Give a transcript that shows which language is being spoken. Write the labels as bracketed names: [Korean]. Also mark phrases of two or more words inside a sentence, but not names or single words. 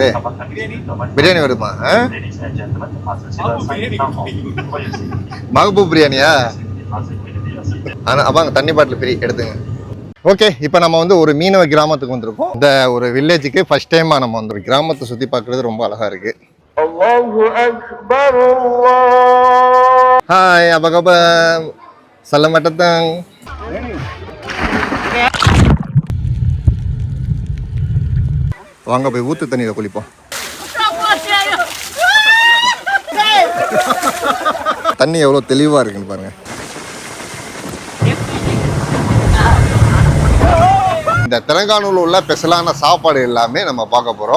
[Tamil] பிரியாணி வருமா? மகபூப் பிரியாணியா? வாங்க, தண்ணி பாட்டில் ஃப்ரீ எடுத்துங்க. ஓகே, இப்போ நம்ம வந்து ஒரு மீனவ கிராமத்துக்கு வந்திருக்கோம். இந்த ஒரு வில்லேஜுக்கு [English] first time [Tamil] நம்ம வந்து கிராமத்தை சுற்றி பார்க்குறது ரொம்ப அழகாக இருக்கு. ஹாய், [Malay] apa kabar? Selamat datang. [Tamil] வாங்க போய் ஊத்து தண்ணியில குளிப்போம். தண்ணி எவ்வளவு தெளிவா இருக்குன்னு பாருங்க. இந்த தெலங்கானாவில் உள்ள ஸ்பெஷலான சாப்பாடு எல்லாமே நம்ம பார்க்க போறோம்.